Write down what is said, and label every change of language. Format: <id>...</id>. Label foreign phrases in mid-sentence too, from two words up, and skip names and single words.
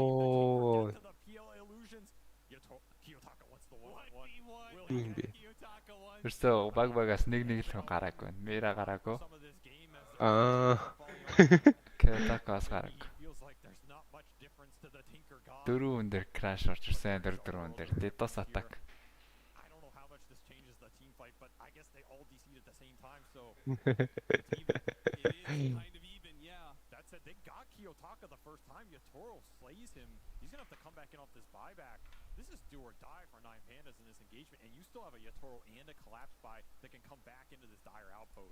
<mn>Юм бэ. Тэрсээ багаас нэг л гараагүй. Мера гараагүй. Кэтакаас гараагүй. Дөрөв өндөр crash орж ирсэн. Дөрөв өндөр.</mn> <en>DDoS attack. They got Kiyotaka the first time. Yatoro slays him. He's gonna have to come back in off this buyback. This is do or die for 9 Pandas in this engagement, and you still have a Yatoro and a collapse buy that can come back into this dire outpost.</en>